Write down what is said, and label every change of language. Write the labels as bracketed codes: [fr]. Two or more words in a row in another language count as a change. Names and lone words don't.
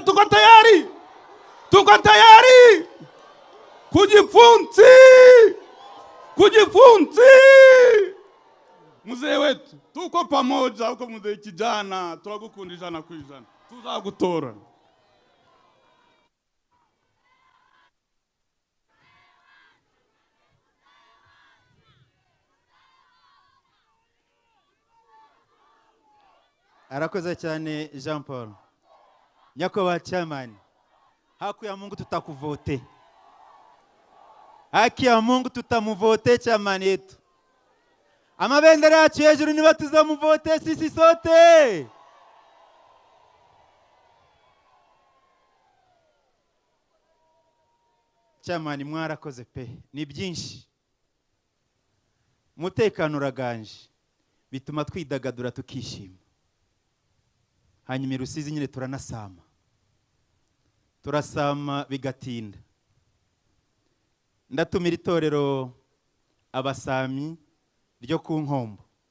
[sw] Tuko tayari kujipfunzi. Mzee wetu tuko pamoja huko, mzee kijana, [rw] turagukunda 100%, tuzagutora. arakoze cyane Jean Paul. [sw] Nyakubahwa chairman, haki ya Mungu tutakuvote, haki ya Mungu tutamuvote chairman yetu. [rw] Amabendera yacu hejuru niba tuzamuvote [sw] sisi sote. [rw] Chairman mwarakoze pe, ni byinshi. Mutekano uraganje, bituma twidagadura tukishima. Hanyuma Rusizi nyine turasama bigatinda. Ndatumira itorero abasami ryo ku Nkombo.